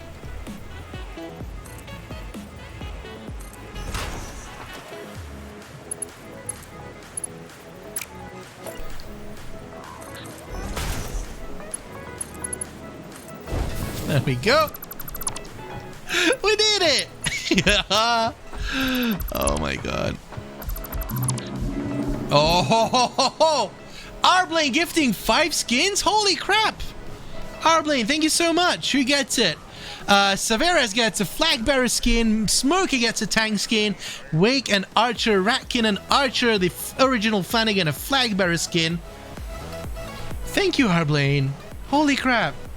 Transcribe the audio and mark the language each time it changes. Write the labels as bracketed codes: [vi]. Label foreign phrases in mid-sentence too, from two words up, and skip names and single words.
[en] There we go. We did it. Yeah. Oh my god. Oh ho ho ho ho. Arblane gifting 5 skins? Holy crap. Arblane, thank you so much. Who gets it? Severus gets a flag bearer skin. Smokey gets a tank skin. Wake and Archer, Ratkin and Archer, the original Flanagan, a flag bearer skin. Thank you, Arblane. Holy crap.